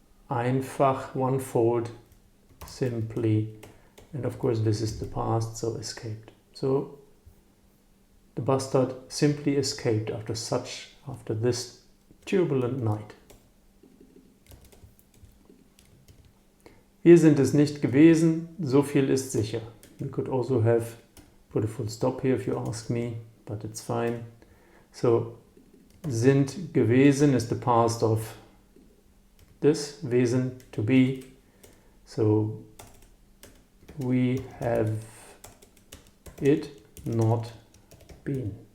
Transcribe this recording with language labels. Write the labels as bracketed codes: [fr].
[en] Einfach, one-fold, simply. And of course this is the past, so escaped. So the bastard simply escaped after this turbulent night. [de] Wir sind es nicht gewesen, so viel ist sicher. [en] We could also have put a full stop here if you ask me, but it's fine. So, sind gewesen is the past of this, Wesen, to be. So, we have it not been.